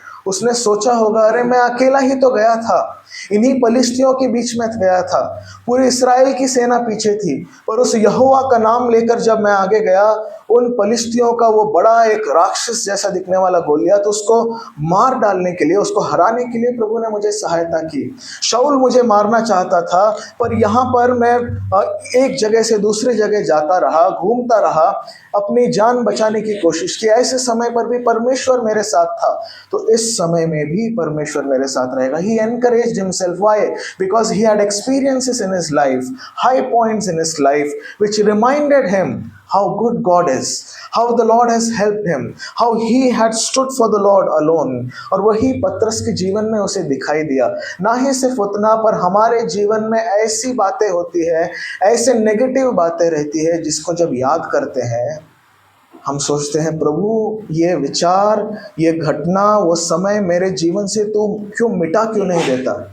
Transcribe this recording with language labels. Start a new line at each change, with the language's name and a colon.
Hindi: उसने सोचा होगा, अरे मैं अकेला ही तो गया था, इन्हीं पलिश्तियों के बीच में गया था, पूरे इस्राएल की सेना पीछे थी, पर उस यहोवा का नाम लेकर जब मैं आगे गया, उन पलिश्तियों का वो बड़ा एक राक्षस जैसा दिखने वाला गोलियत, तो उसको मार डालने के लिए, उसको हराने के लिए प्रभु ने मुझे सहायता की। शाऊल मुझे मारना चाहता था, पर यहाँ पर मैं एक जगह से दूसरी जगह जाता रहा, घूमता रहा, अपनी जान बचाने की कोशिश की। ऐसे समय पर भी परमेश्वर मेरे साथ था, तो इस समय में भी परमेश्वर मेरे साथ रहेगा।
English: He encouraged himself. Why? Because he had experiences in his life, high points in his life, which reminded him how good God is, how the Lord has helped him, how he had stood for the Lord alone।
Hindi: और वही पतरस के जीवन में उसे दिखाई दिया। ना ही सिर्फ उतना, पर हमारे जीवन में ऐसी बातें होती है, ऐसे नेगेटिव बातें रहती है, जिसको जब याद करते हैं हम सोचते हैं, प्रभु ये विचार, ये घटना, वो समय मेरे जीवन से तो क्यों नहीं देता।